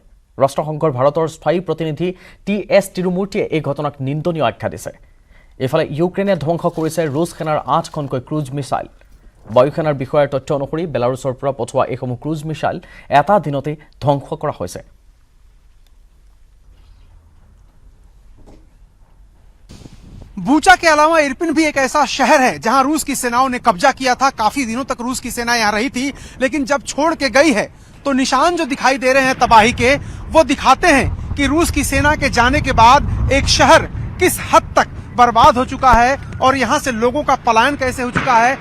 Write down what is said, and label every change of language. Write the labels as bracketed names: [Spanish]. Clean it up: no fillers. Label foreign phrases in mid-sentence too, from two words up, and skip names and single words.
[Assamese] ৰাষ্ট্ৰসংঘৰ ভাৰতৰ স্থায়ী প্ৰতিনিধি টি.এছ. তিৰুমূৰ্তিয়ে এই ঘটনাক নিন্দনীয় আখ্যা দিছে। ইফালে ইউক্ৰেইনে ধ্বংস কৰিছে ৰুছ সেনাৰ ৮খনকৈ [English] cruise missile. [Assamese] বায়ুসেনাৰ বিষয়াৰ তথ্য অনুসৰি বেলাৰুছৰ পৰা পঠোৱা এইসমূহ [English] cruise missile [Assamese] এটা দিনতে ধ্বংস কৰা হৈছে। [Hindi] बूचा के अलावा इरपिन भी एक ऐसा शहर है जहां रूस की सेनाओं ने कब्जा किया था। काफी दिनों तक रूस की सेना यहां रही थी, लेकिन जब छोड़ के गई है तो निशान जो दिखाई दे रहे हैं तबाही के, वो दिखाते हैं कि रूस की सेना के जाने के बाद एक शहर किस हद तक बर्बाद हो चुका है और यहां से लोगों का पलायन कैसे हो चुका है।